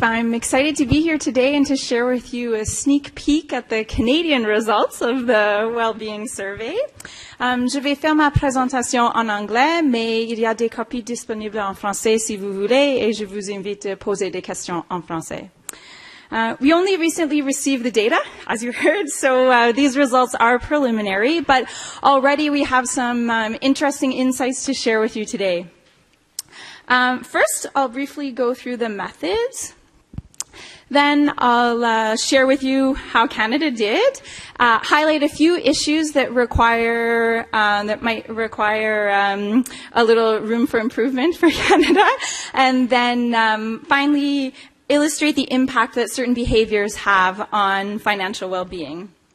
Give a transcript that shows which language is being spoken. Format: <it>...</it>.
<en>I'm excited to be here today and to share with you a sneak peek at the Canadian results of the Wellbeing Survey.</en> <fr>Je vais faire ma présentation en anglais, mais il y a des copies disponibles en français si vous voulez, et je vous invite à poser des questions en français.</fr> <en>We only recently received the data, as you heard, so these results are preliminary, but already we have some interesting insights to share with you today. First, I'll briefly go through the methods. Then I'll share with you how Canada did, highlight a few issues that might require a little room for improvement for Canada, and then finally illustrate the impact that certain behaviors have on financial well-being.</en>